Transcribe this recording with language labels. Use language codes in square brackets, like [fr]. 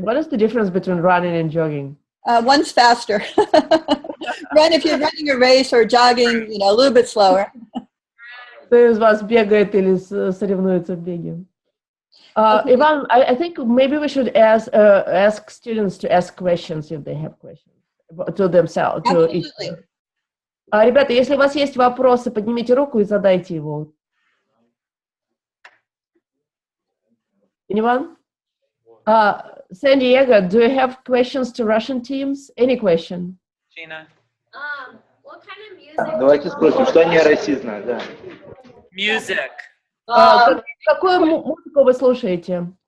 [en] What is the difference between running and jogging? One's faster. Run if you're running a race, or jogging, you know, a little bit slower. [ru] Кто из вас бегает или соревнуется в беге? [en] Ivan, I think maybe we should ask students to ask questions if they have questions to themselves. To each other. [ru] Ребята, если у вас есть вопросы, поднимите руку и задайте его. [en] Anyone? San Diego, do you have questions to Russian teams? Any question? Gina? What kind of music? [ru] Давайте спросим, что они о России знают, да. [en] Music. [ru] Какую музыку вы слушаете?